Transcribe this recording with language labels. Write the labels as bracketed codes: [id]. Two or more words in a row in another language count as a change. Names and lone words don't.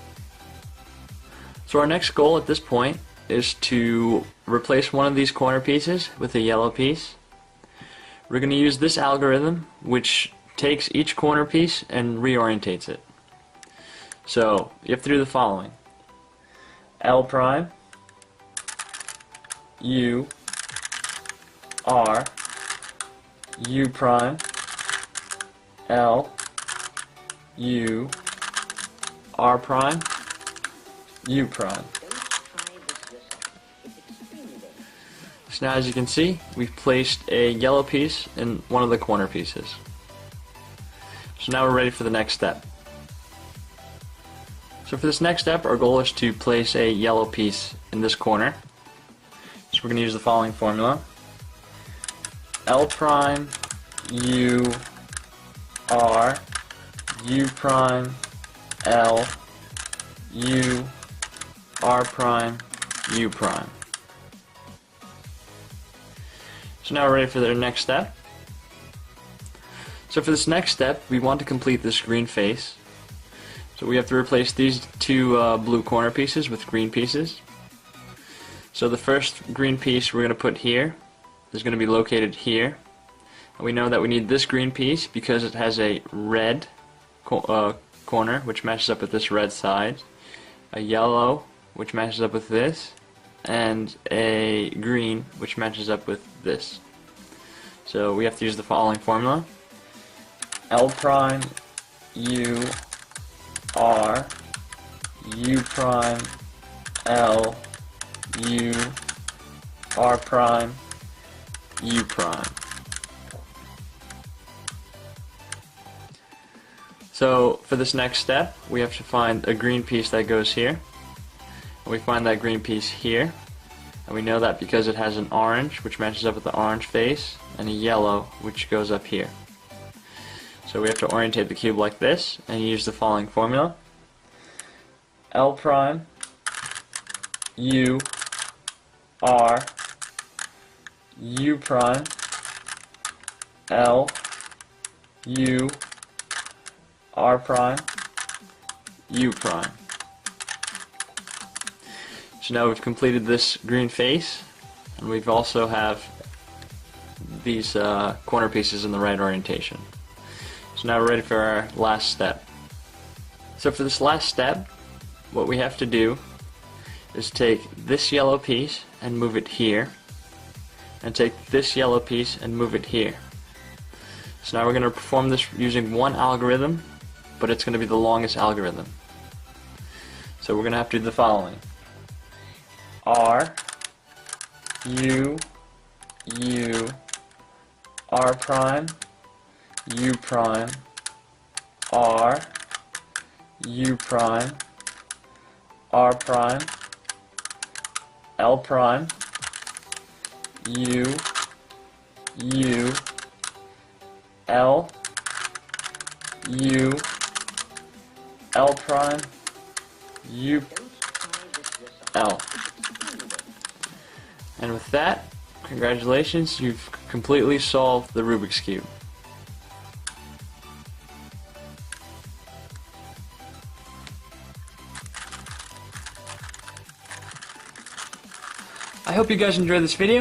[en] So our next goal at this point is to replace one of these corner pieces with a yellow piece. We're going to use this algorithm which takes each corner piece and reorientates it. So you have to do the following: L prime, U, R, U prime, L, U, R prime, U prime. So now, as you can see, we've placed a yellow piece in one of the corner pieces. So now we're ready for the next step. So for this next step, our goal is to place a yellow piece in this corner. So we're going to use the following formula: L prime, U, R, U prime, L, U, R prime, U prime. So now we're ready for the next step. So for this next step, we want to complete this green face. So we have to replace these two blue corner pieces with green pieces. So the first green piece we're going to put here is going to be located here. And we know that we need this green piece because it has a red corner, which matches up with this red side, a yellow, which matches up with this, and a green, which matches up with this. So we have to use the following formula: L prime, U, R, U prime, L, U, R prime, U prime. So for this next step, we have to find a green piece that goes here. And we find that green piece here. And we know that because it has an orange, which matches up with the orange face, and a yellow, which goes up here. So we have to orientate the cube like this, and use the following formula: L prime, U, R, U prime, L, U, R prime, U prime. So now we've completed this green face, and we've also have these corner pieces in the right orientation. So now we're ready for our last step. So for this last step, what we have to do is take this yellow piece and move it here, and take this yellow piece and move it here. So now we're going to perform this using one algorithm, but it's going to be the longest algorithm. So we're going to have to do the following: R, U, U, R prime, U prime, R, U prime, R prime, L prime, U, U, L, U, L prime, U, L. And with that, congratulations, you've completely solved the Rubik's Cube. I hope you guys enjoyed this video.